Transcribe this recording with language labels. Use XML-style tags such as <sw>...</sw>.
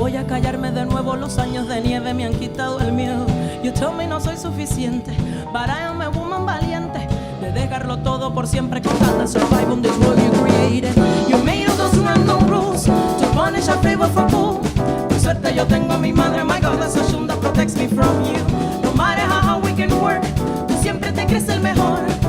<es>callarme de nuevo, los años de nieve me han quitado el miedo.</es> <en>You told me</en> <es>no soy suficiente,</es> <en>but I am a woman</en> <es>valiente. Me todo por siempre con tal de</es> <en>survive on this world you created. You made all those random rules to punish our favor for cool.</en> <es>Por suerte yo tengo a mi madre,</es> <en>my God, that's a shield that protects me from you. No matter how hard we can work,</en> <es>tú siempre te crees el mejor.</es>